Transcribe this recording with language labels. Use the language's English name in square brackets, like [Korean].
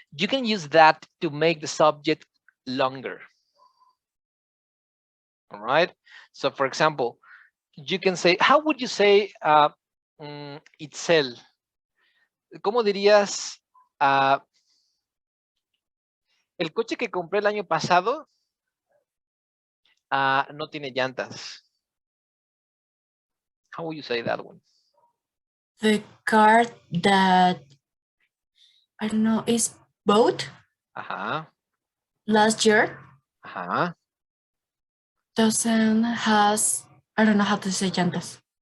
[English] You can use that to make the subject longer. All right. So for example, you can say, how would you say itself? [Spanish] ¿Cómo dirías el coche que compré el año pasado no tiene llantas? [English] How would you say that one? The car that, I don't know, is bought last year doesn't has, I don't know how to say llantas.